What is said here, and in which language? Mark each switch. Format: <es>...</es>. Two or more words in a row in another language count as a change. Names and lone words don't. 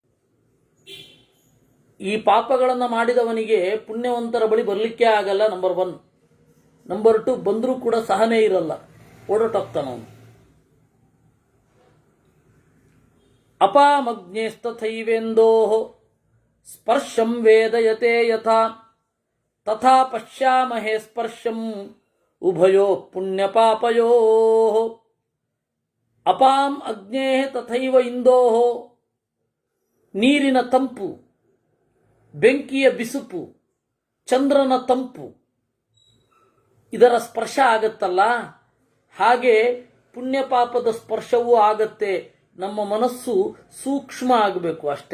<kn>ಈ ಪಾಪಗಳನ್ನು ಮಾಡಿದವನಿಗೆ ಪುಣ್ಯವಂತರ ಬಳಿ ಬರಲಿಕ್ಕೆ ಆಗಲ್ಲ, ನಂಬರ್ 1. ನಂಬರ್ 2, ಬಂದರೂ ಕೂಡ ಸಹನೆ ಇರಲ್ಲ, ಓಡೋಟೋಗ್ತಾನವನು.</kn> <sa>ಅಪಾಮಗ್ನೇಸ್ತಥೈವೇಂದೋ ಸ್ಪರ್ಶಂ ವೇದಯತೆ ಯಥಾ ತಥಾ ಪಶ್ಯಾಮಹೇ ಸ್ಪರ್ಶಂ ಉಭಯೋ ಪುಣ್ಯಪಾಪಯೋ. ಅಪಾಂ ಅಗ್ನೇ ತಥೈವ ಇಂದೋ,</sa> <kn>ನೀರಿನ ತಂಪು, ಬೆಂಕಿಯ ಬಿಸುಪು, ಚಂದ್ರನ ತಂಪು, ಇದರ ಸ್ಪರ್ಶ ಆಗತ್ತಲ್ಲ, ಹಾಗೆ ಪುಣ್ಯಪಾಪದ ಸ್ಪರ್ಶವೂ ಆಗತ್ತೆ. ನಮ್ಮ ಮನಸ್ಸು ಸೂಕ್ಷ್ಮ ಆಗಬೇಕು ಅಷ್ಟೇ.</kn>